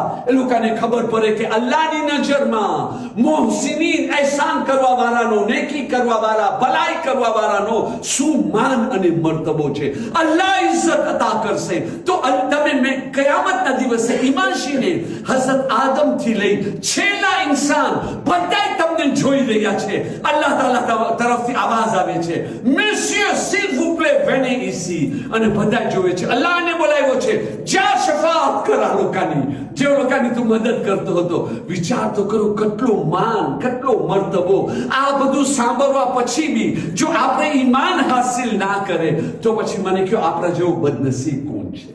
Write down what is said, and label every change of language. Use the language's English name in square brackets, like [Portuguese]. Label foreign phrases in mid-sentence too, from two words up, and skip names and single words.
[Gujarati] એ લોકોને ખબર પડે કે અલ્લાહની નજરમાં મોહસિનીન, એહસાન કરવા વાળાનો, નેકી કરવા વાળા, ભલાઈ કરવા વાળાનો શું માન અને મર્તબો છે. અલ્લાહ ઇજ્જત અતા કરશે. તો તમે કયામતના દિવસે ઇમાનશીને હઝરત આદમ થી લઈ છેલ્લા ઇન્સાન બધાય તમને જોઈ રહ્યા છે. અલ્લાહ તાલા તરફથી આવાજ આવે છે, [French] Monsieur, s'il vous plaît, venez ici. [Gujarati] અને બધા જોવે છે. અલ્લાહને બોલાવ્યો છે, જા શફાઅત કર આ લોકોની, જે લોકોની તું મદદ કરતો હતો. વિચાર તો કરો, કેટલો માન, કેટલો મર્તબો. આ બધું સાંભળવા પછી બી જો આપણે ઈમાન હાસિલ ના કરે તો પછી મને કહો, આપણા જેવો બદનસીબ કોણ છે?